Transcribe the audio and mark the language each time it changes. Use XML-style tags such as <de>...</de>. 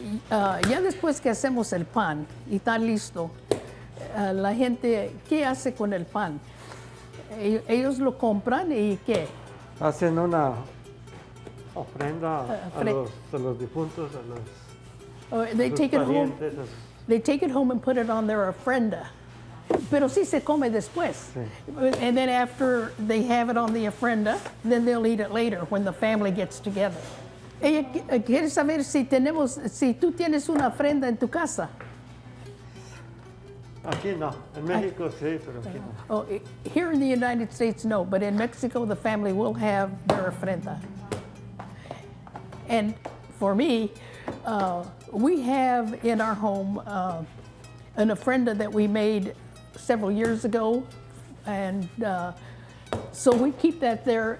<es>Ya después que hacemos el pan y está listo, la gente, ¿qué hace con el pan? Ellos lo compran y ¿qué? Hacen una ofrenda a los difuntos, a los</es> <en>they take it home.</en> <es>parientes.</es> <en>They take it home and put it on their ofrenda.</en> <es>Pero sí se come después. Sí.</es> <en>And then after they have it on the ofrenda, then they'll eat it later when the family gets together.</en> <es>Ella quiere saber si tú tienes una ofrenda en tu casa. Aquí no, en México sí, pero aquí no.</es> <en>Oh, here in the United States, no, but in Mexico, the family will have their ofrenda. And for me, we have in our home an ofrenda that we made several years ago, and so we keep that there.</en>